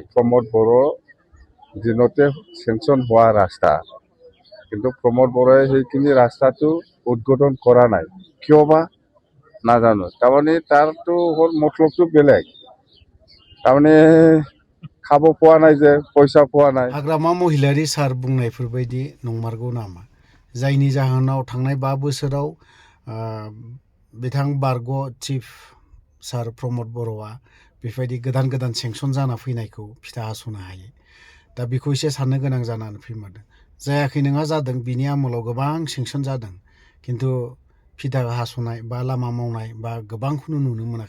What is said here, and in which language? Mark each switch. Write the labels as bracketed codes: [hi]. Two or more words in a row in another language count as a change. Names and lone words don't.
[as] প্ৰমোদ বড়ো দিনতে চেংচন হোৱা ৰাস্তা, কিন্তু প্ৰমোদ বড়োৱে সেইখিনি ৰাস্তাটো উদ্বোধন কৰা নাই, কিয় বা নাজানো। তাৰমানে তাৰতো হ'ল মতলবটো বেলেগ, তাৰমানে খাব পোৱা নাই যে, পইচা পোৱা নাই। [brx] हाग्रामा महिलारि सार बुंनायफोरबायदि नंमारगौ नामा, जायनि जाहोनाव थांनाय 5 बोसोराव बिथां बारग' चिफ सार प्रमोद बर'आ बेबायदि गोदान गोदान सेंसन जाना फैनायखौ फिथा हास'नो हायो। दा बेखौ एसे साननो गोनां जानानै फैमारदों। जायाखै नङा जादों, बिनि आमोलाव गोबां सेंसन जादों, खिन्थु फिथा हास'नाय बा लामा मावनाय बा गोबांखौनो नुनो मोनाखै।